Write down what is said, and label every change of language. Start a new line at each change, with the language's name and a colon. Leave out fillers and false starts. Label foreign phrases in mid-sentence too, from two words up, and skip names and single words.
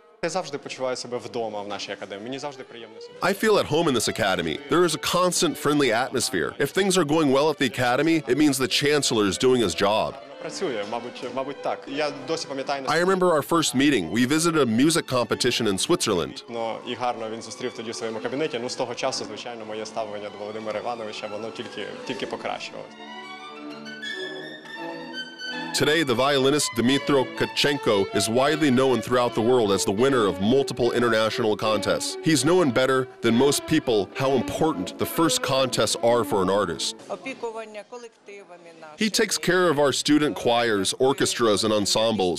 Ukrainian: завжди почуваю себе вдома в нашій академії. Мені завжди приємно себе.
English: I feel at home in this academy. There is a constant friendly atmosphere. If things are going well at the academy, it means the chancellor is doing his job.
Ukrainian: Працює, мабуть, так. Я досі пам'ятаю.
English: I remember our first meeting. We visited a music competition in Switzerland.
Ukrainian: І гарно він зустрів тоді в своєму кабінеті. З того часу, звичайно, моє ставлення до Володимира Івановича, воно тільки покращувалося.
English: Today, the violinist Dmytro Tkachenko is widely known throughout the world as the winner of multiple international contests. He's known better than most people how important the first contests are for an artist. He takes care of our student choirs, orchestras, and ensembles.